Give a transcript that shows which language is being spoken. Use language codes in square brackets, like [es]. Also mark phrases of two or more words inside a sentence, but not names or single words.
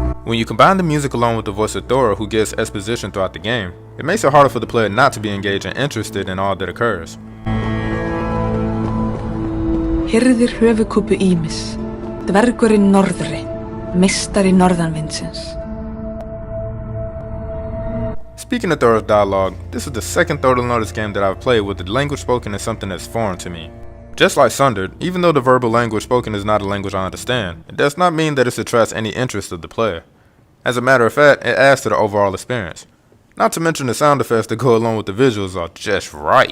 [en] When you combine the music along with the voice of Thora, who gives exposition throughout the game, it makes it harder for the player not to be engaged and interested in all that occurs. [is] Hirðir höfuðkúpu ýmis, dvergurinn norðri, meistari norðanvindsins. [en] Speaking of Thora's dialogue, this is the second Thunderlotus Lotus game that I've played with the language spoken as something that's foreign to me. Just like Sundered, even though the verbal language spoken is not a language I understand, it does not mean that it attracts any interest of the player. As a matter of fact, it adds to the overall experience. Not to mention the sound effects that go along with the visuals are just right.